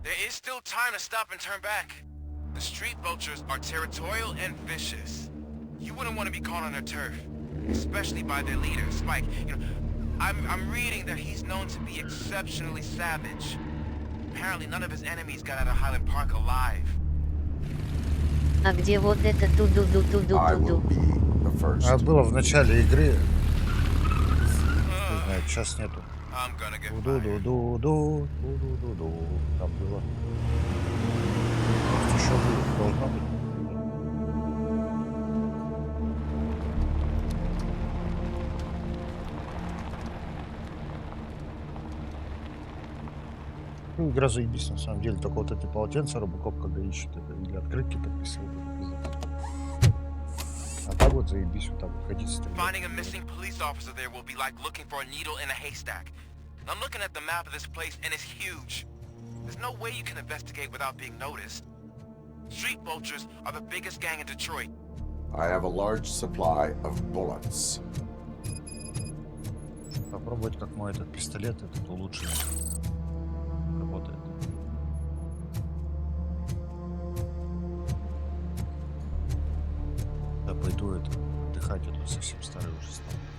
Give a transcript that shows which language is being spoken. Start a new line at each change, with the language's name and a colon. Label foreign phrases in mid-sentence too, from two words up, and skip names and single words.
English: There is still time to stop and turn back. The street vultures are territorial and vicious. You wouldn't want to be caught on their turf, especially by their leader, Spike. You know, I'm reading that he's known to be exceptionally savage. Apparently none of his enemies got out of Highland Park alive.
Russian: А где вот это ту-ду-ду-ту-ду-ду-ду? А было в начале игры. Не знаю, сейчас нету. Ду-ду-ду-ду, ду-ду-ду-ду. Там было. Может, еще будет, должно быть. Ну, игра заебись, на самом деле. Только вот эти полотенца RoboCop, когда ищет, это или открытки подписывает. А так вот заебись, вот так вот ходить стрелять.
English: Finding a missing police officer there will be like looking for a needle in a haystack. I'm looking at the map of this place and it's huge. There's no way you can investigate without being noticed. Street vultures are the biggest gang in Detroit. I have a large supply of bullets.
Russian: Попробовать, как мой этот пистолет, этот улучшенный. Работает. Да пойду это отдыхать, а то совсем старый уже стал.